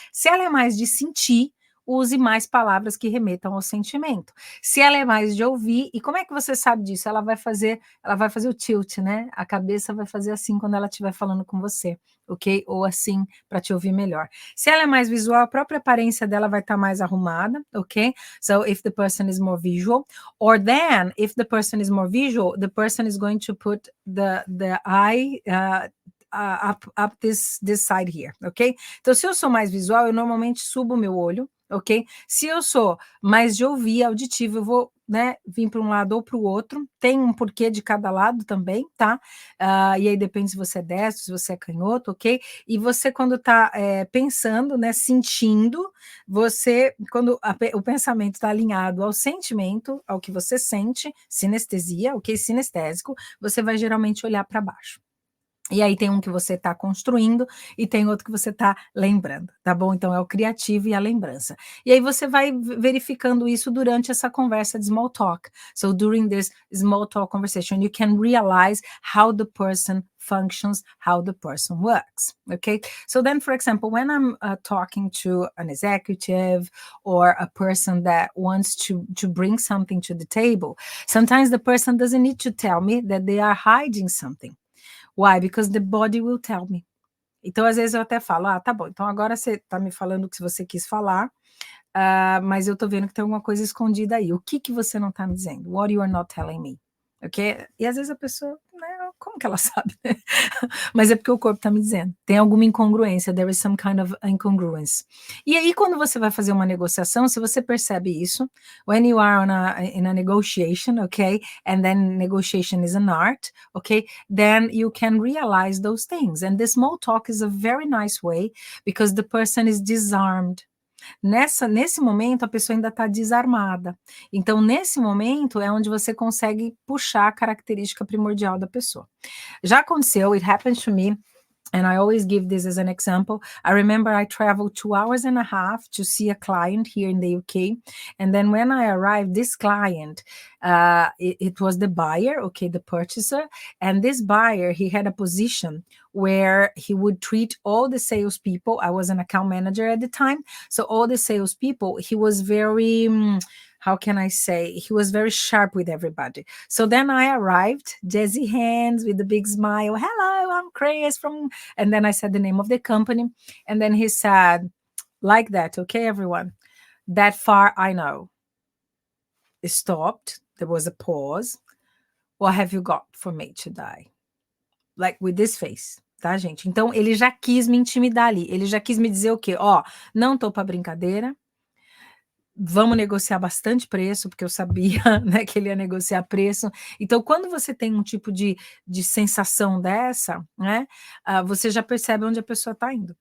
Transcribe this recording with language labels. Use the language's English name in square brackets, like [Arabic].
[Portuguese] Se ela é mais de sentir, use mais palavras que remetam ao sentimento. Se ela é mais de ouvir, e como é que você sabe disso? Ela vai fazer o tilt, né? A cabeça vai fazer assim quando ela estiver falando com você, ok? Ou assim, para te ouvir melhor. Se ela é mais visual, a própria aparência dela vai estar mais arrumada, ok? [English] So if the person is more visual, or then if the person is more visual, the person is going to put the eye up this side here, ok? [Portuguese] Então, se eu sou mais visual, eu normalmente subo o meu olho, ok? Se eu sou mais de ouvir, auditivo, eu vou, né, vir para um lado ou para o outro, tem um porquê de cada lado também, tá? E aí depende se você é destro, se você é canhoto, ok? E você, quando está pensando, né, sentindo, você, quando o pensamento está alinhado ao sentimento, ao que você sente, sinestesia, ok? Sinestésico, você vai geralmente olhar para baixo. E aí tem um que você está construindo e tem outro que você está lembrando, tá bom? Então é o criativo e a lembrança. E aí você vai verificando isso durante essa conversa de small talk. [English] So during this small talk conversation, you can realize how the person functions, how the person works, okay? So then, for example, when I'm talking to an executive or a person that wants to bring something to the table, sometimes the person doesn't need to tell me that they are hiding something. Why? Because the body will tell me. [Portuguese] Então, às vezes, eu até falo, tá bom, então agora você tá me falando o que você quis falar, mas eu tô vendo que tem alguma coisa escondida aí. O que você não tá me dizendo? [English] What you are not telling me? Ok? [Portuguese] E às vezes a pessoa, né, como que ela sabe, né? Mas é porque o corpo tá me dizendo. Tem alguma incongruência, [English] there is some kind of incongruence. [Portuguese] E aí, quando você vai fazer uma negociação, se você percebe isso, [English] when you are in a negotiation, okay, and then negotiation is an art, okay, then you can realize those things. And the small talk is a very nice way because the person is disarmed. [Portuguese] Nesse momento, a pessoa ainda está desarmada. Então, nesse momento, é onde você consegue puxar a característica primordial da pessoa. Já aconteceu, [English] it happened to me, and I always give this as an example. I remember I traveled 2.5 hours to see a client here in the UK. And then when I arrived, this client, it was the buyer, okay, the purchaser. And this buyer, he had a position where he would treat all the salespeople. I was an account manager at the time. So all the salespeople, he was very... how can I say? He was very sharp with everybody. So then I arrived, jazzy hands with a big smile. Hello, I'm Chris from, and then I said the name of the company. And then he said, like that, okay, everyone, that far I know. It stopped. There was a pause. What have you got for me today? Like with this face. [Portuguese] Tá, gente? Então, ele já quis me intimidar ali. Ele já quis me dizer o quê? Ó, não tô pra brincadeira. Vamos negociar bastante preço, porque eu sabia, né, que ele ia negociar preço. Então, quando você tem um tipo de sensação dessa, né, você já percebe onde a pessoa está indo.